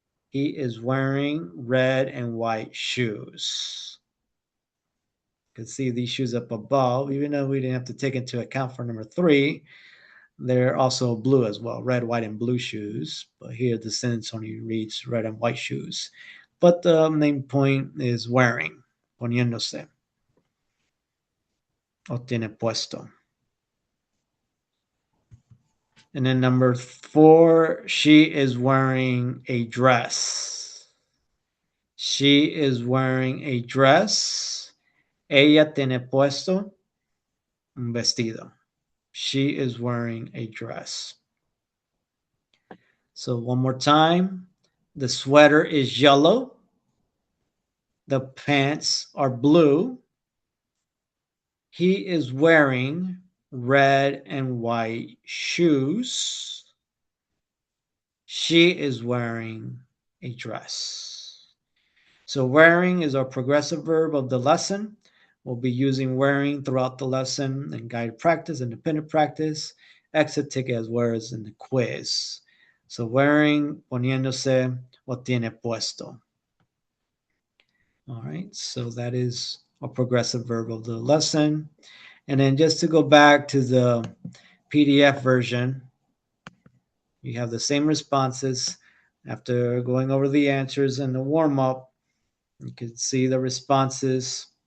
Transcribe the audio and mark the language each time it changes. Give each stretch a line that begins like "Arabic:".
English: He is wearing red and white shoes. You can see these shoes up above, even though we didn't have to take into account for number 3, they're also blue as well, red, white, and blue shoes. But here the sentence only reads red and white shoes. But the main point is wearing,
Spanish: poniéndose, o tiene puesto.
English: And then number 4, she is wearing a dress. She is wearing a dress.
Spanish: Ella tiene puesto un vestido.
English: She is wearing a dress. So one more time. The sweater is yellow. The pants are blue. He is wearing red and white shoes. She is wearing a dress. So wearing is our progressive verb of the lesson. We'll be using wearing throughout the lesson and guided practice, independent practice, exit ticket as well as in the quiz. So wearing,
Spanish: poniéndose, o tiene puesto.
English: All right, so that is a progressive verb of the lesson. And then just to go back to the PDF version, you have the same responses. After going over the answers and the warm-up, you can see the responses.